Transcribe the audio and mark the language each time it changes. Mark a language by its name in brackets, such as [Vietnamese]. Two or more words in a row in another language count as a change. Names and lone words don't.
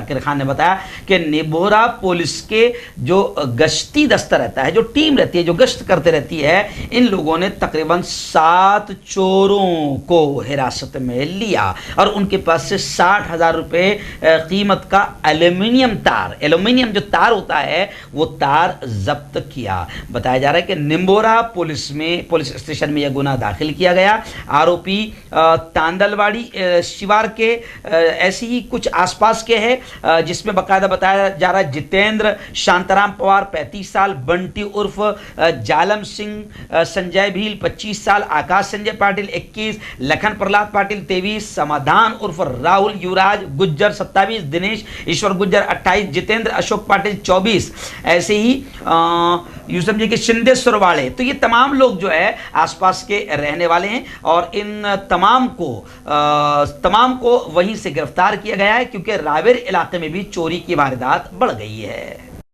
[Urdu] ذاکر خان نے بتایا کہ نبوہرا پولیس کے جو گشتی دستہ رہتا ہے، جو ٹیم رہتی ہے، جو گشت کرتے رہتی ہے، ان لوگوں نے تقریباً 7 چوروں کو حراست میں لیا اور ان کے پاس سے 60,000 روپے قیمت کا ایلومینیم جو تار ہوتا ہے وہ تار ضبط کیا. بتایا جا رہا ہے کہ نبوہرا پولیس اسٹیشن میں یہ گناہ داخل کیا گیا. آروپی تاندلواڑی شیوار کے ایسی ہی کچھ آس پاس کے ہے جس میں باقاعدہ بتایا جا رہا ہے جتیندر شانترام پوار 35 سال، بنٹی عرف جالم سنگھ سنجے بھیل 25 سال، آکاش سنجے پاٹل 21، لکھن پرلاد پاٹل 23، سمادھان عرف راہل یوراج گجر 27، دنیش ایشور گجر 28، جتیندر اشوک پاٹل 24. ایسے ہی یوں سمجھے کہ شندے سرواڑے. تو یہ تمام لوگ جو ہے آس پاس کے رہنے والے ہیں اور ان تمام کو وہیں سے گرفتار کیا گیا ہے کیونکہ راویر علاقے میں بھی چوری کی واردات بڑھ گئی ہے.